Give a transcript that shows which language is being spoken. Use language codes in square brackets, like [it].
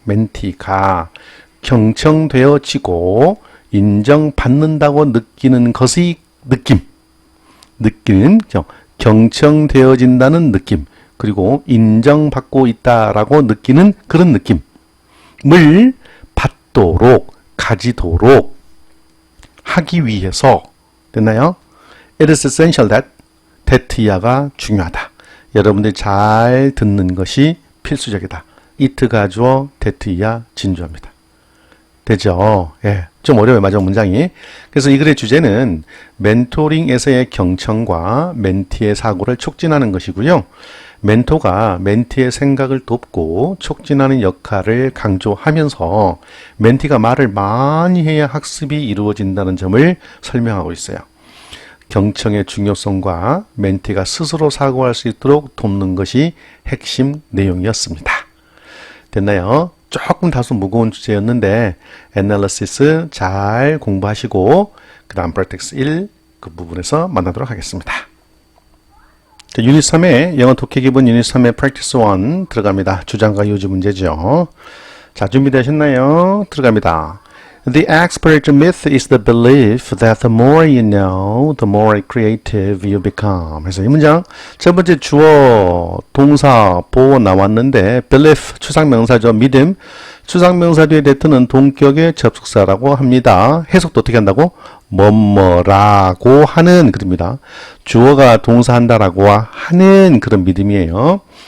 [ko] 멘티가 경청되어지고 인정받는다고 느끼는 것의 느끼는 경청되어진다는 느낌 그리고 인정받고 있다라고 느끼는 그런 느낌을 받도록 가지도록 하기 위해서 됐나요? [en] It is essential that [ko] 이하가 중요하다. 여러분들이 잘 듣는 것이 필수적이다. it가 주어 that 이하 진주어입니다. 되죠? 예. 좀 어려워요. 마지막 문장이. 그래서 이 글의 주제는 멘토링에서의 경청과 멘티의 사고를 촉진하는 것이고요. 멘토가 멘티의 생각을 돕고 촉진하는 역할을 강조하면서 멘티가 말을 많이 해야 학습이 이루어진다는 점을 설명하고 있어요. 경청의 중요성과 멘티가 스스로 사고할 수 있도록 돕는 것이 핵심 내용이었습니다. 됐나요? 조금 다소 무거운 주제였는데 애널리시스 잘 공부하시고 그 다음 프랙티스 1 그 부분에서 만나도록 하겠습니다. 자, 유닛 3의 영어 독해 기본 유닛 3의 프랙티스 1 들어갑니다. 주장과 요지 문제죠. 자, 준비되셨나요? 들어갑니다. [en] The expert myth is the belief that the more you know, the more creative you become. [ko] 그래서 이 문장 첫 번째 주어, 동사, 보어 나왔는데 belief, 추상명사죠. 믿음. 추상명사 뒤에 대트는 동격의 접속사라고 합니다. 해석도 어떻게 한다고? 뭐뭐라고 하는 그럽니다. 주어가 동사한다라고 하는 그런 믿음이에요.